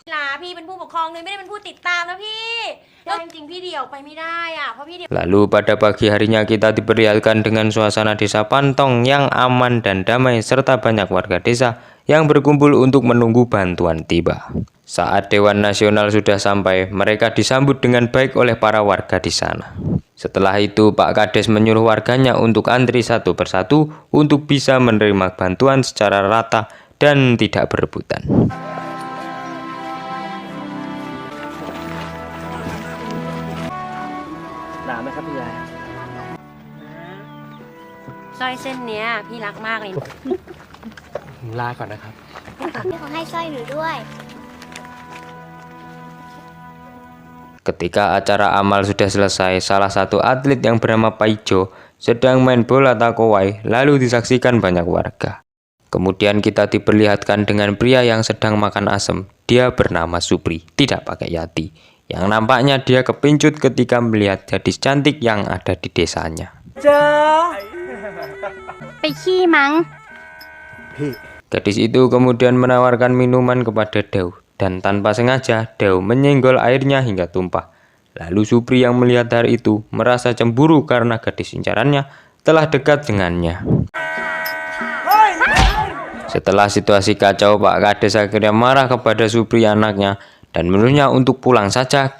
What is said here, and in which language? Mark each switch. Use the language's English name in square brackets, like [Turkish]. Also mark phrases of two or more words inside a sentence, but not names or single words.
[Indonesian] Lalu pada pagi harinya kita diperlihatkan dengan suasana desa Pantong yang aman dan damai serta banyak warga desa yang berkumpul untuk menunggu bantuan tiba. Saat Dewan Nasional sudah sampai, mereka disambut dengan baik oleh para warga di sana. Setelah itu, Pak Kades menyuruh warganya untuk antri satu persatu untuk bisa menerima bantuan secara rata dan tidak berebutan. [Thai] Soi เส้นเนี้ยพี่รักมากเลย ลาก่อนนะครับ พี่ขอให้สร้อยหนูด้วย [Indonesian] Ketika acara amal sudah selesai, salah satu atlet yang bernama Paijo sedang main bola takowai, lalu disaksikan banyak warga. Kemudian kita diperlihatkan dengan pria yang sedang makan asem. Dia bernama Supri, tidak pakai yati. Yang nampaknya dia kepincut ketika melihat gadis cantik yang ada di desanya. [Thai] ไปขี้มั้ง [Indonesian] Gadis itu kemudian menawarkan minuman kepada Deo, dan tanpa sengaja Deo menyenggol airnya hingga tumpah. Lalu Supri yang melihat hal itu merasa cemburu karena gadis incarannya telah dekat dengannya. Setelah situasi kacau, Pak Kades akhirnya marah kepada Supri anaknya dan menyuruhnya untuk pulang saja.